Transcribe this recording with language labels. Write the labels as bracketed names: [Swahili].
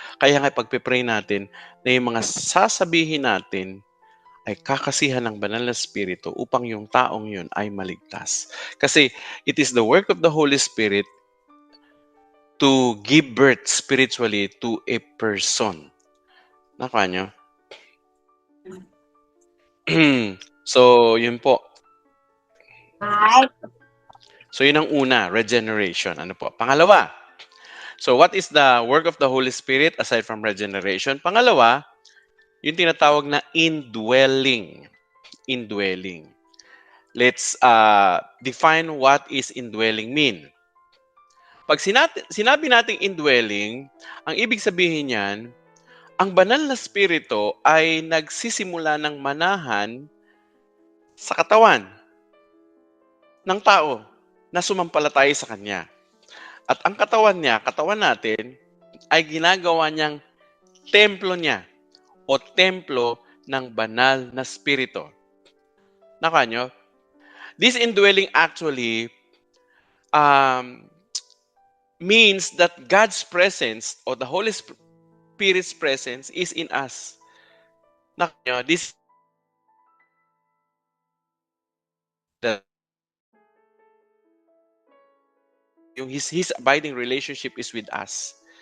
[Filipino] Kaya nga pagpe-pray natin na yung mga sasabihin natin ay kakasihan ng banal na Espiritu upang yung taong yun ay maligtas. [English] Kasi it is the work of the Holy Spirit to give birth spiritually to a person. [Filipino] Nakuha nyo? So, yun po. So, yun ang una, regeneration. Ano po? [English] Pangalawa, so what is the work of the Holy Spirit aside from regeneration? [Filipino] Pangalawa, yung tinatawag na indwelling. Indwelling. [English] Let's define what is indwelling mean. [Filipino] Pag sinabi nating indwelling, ang ibig sabihin niyan, ang banal na spirito ay nagsisimula ng manahan sa katawan ng tao na sumampalataya sa kanya. At ang katawan natin, ay ginagawa niyang templo niya o templo ng banal na spirito. Nakuha nyo? [English] This indwelling actually means that God's presence or the Holy Spirit's presence is in us. This his abiding relationship is with us.